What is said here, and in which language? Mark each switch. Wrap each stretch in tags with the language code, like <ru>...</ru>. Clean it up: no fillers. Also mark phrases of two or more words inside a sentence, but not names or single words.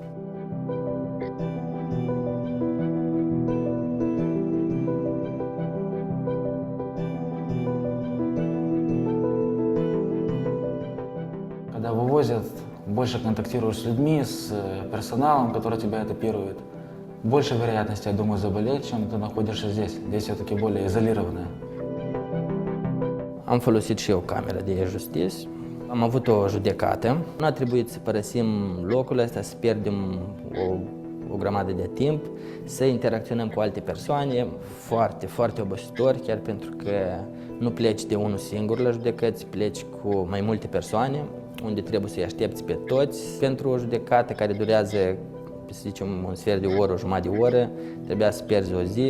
<ru>Когда вывозят, больше контактируешь с людьми, с персоналом, который тебя этапирует. Больше вероятности, я думаю, заболеть, чем ты находишься здесь. Здесь все-таки более изолированное.</ru> <ro>Am folosit și eu camera de e-justice. Am avut o judecată. Nu a trebuit să părăsim locul ăsta, să pierdem o grămadă de timp, să interacționăm cu alte persoane, foarte, foarte obositor, chiar pentru că nu pleci de unul singur la judecăți, pleci cu mai multe persoane, unde trebuie să-i aștepți pe toți pentru o judecată care durează, să zicem, un sfert de oră, o jumătate de oră, trebuia să pierzi o zi.</ro>